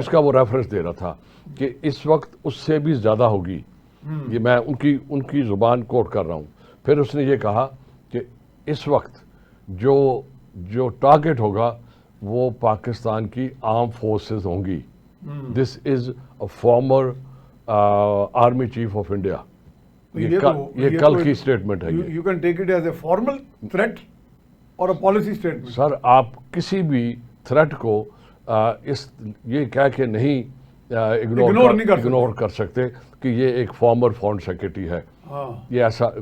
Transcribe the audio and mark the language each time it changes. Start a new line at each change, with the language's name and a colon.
Urdu: اس کا وہ ریفرنس دے رہا تھا کہ اس وقت اس سے بھی زیادہ ہوگی. یہ میں ان کی زبان کوٹ کر رہا ہوں. پھر اس نے یہ کہا کہ اس وقت جو ٹارگٹ ہوگا وہ پاکستان کی آرم فورسز ہوں گی.
English: This is a former army chief of India.
Urdu: یہ کل کی اسٹیٹمنٹ ہے.
English: You can take it as a formal threat اور policy statement.
Urdu: سر آپ کسی بھی تھریٹ کو یہ کہہ کے نہیں اگنور کر سکتے کہ یہ ایک فارمر فارن سیکرٹری ہے. یہ ایسا